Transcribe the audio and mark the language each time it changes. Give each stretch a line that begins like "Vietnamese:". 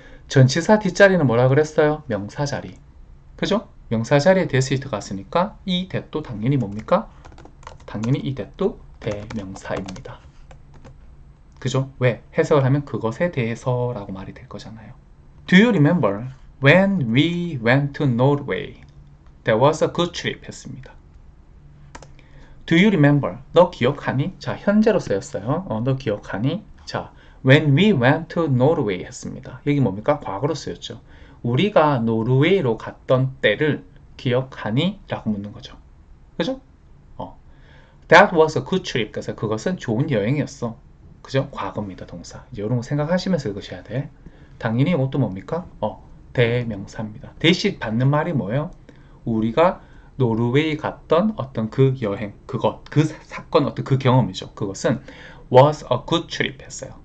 Korean: 전치사 뒷자리는 뭐라 그랬어요? 명사 자리. 그죠? 명사 자리에 대해서 들어갔으니까 이 that도 당연히 뭡니까? 당연히 이 that도 대명사입니다. 그죠? 왜? 해석을 하면 그것에 대해서라고 말이 될 거잖아요.
English: Do you remember when we went to Norway? That was a good trip
Korean: 했습니다.
English: Do you remember?
Korean: 너 기억하니? 자, 현재로 쓰였어요. 너 기억하니?
English: 자, when we went to Norway
Korean: 했습니다. 여기 뭡니까? 과거로 쓰였죠. 우리가 노르웨이로 갔던 때를 기억하니? 라고 묻는 거죠. 그죠?
English: That was a good trip.
Korean: 그래서 그것은 좋은 여행이었어. 그죠? 과거입니다, 동사. 이제 이런 거 생각하시면서 읽으셔야 돼. 당연히 이것도 뭡니까? 대명사입니다. 대신 받는 말이 뭐예요? 우리가 노르웨이 갔던 어떤 그 여행, 그 사건, 어떤 그 경험이죠. 그것은
English: was a good trip
Korean: 했어요.